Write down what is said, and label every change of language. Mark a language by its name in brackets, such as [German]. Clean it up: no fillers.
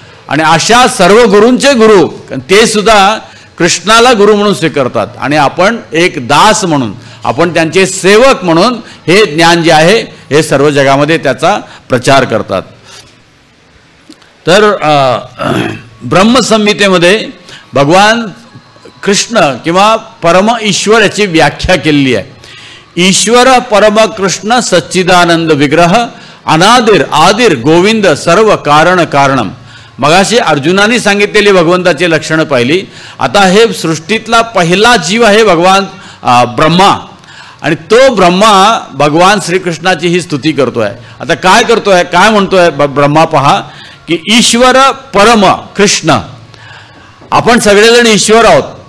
[Marathi] आणि अशा सर्व गुरूंचे गुरु ते सुद्धा कृष्णाला गुरु म्हणून स्वीकारतात आणि आपण एक दास म्हणून, आपण त्यांचे सेवक म्हणून हे ज्ञान जे आहे हे सर्व जगामध्ये त्याचा प्रचार करतात. तर ब्रह्मसंहितेमध्ये भगवान कृष्ण किंवा परम ईश्वर याची व्याख्या केलेली आहे. [Sanskrit] ईश्वर परम कृष्ण सच्चिदानंद विग्रह अनादिर आदिर गोविंद सर्व कारण कारणम. [Marathi] मगाशी अर्जुनाने सांगितलेली भगवंताची लक्षणं पाहिली. आता हे सृष्टीतला पहिला जीव आहे भगवान ब्रह्मा, आणि तो ब्रह्मा भगवान श्रीकृष्णाची ही स्तुती करतोय. आता काय करतोय, काय म्हणतोय ब्रह्मा? पहा की [Sanskrit] ईश्वर परम कृष्ण, [Marathi] आपण सगळेजण ईश्वर आहोत.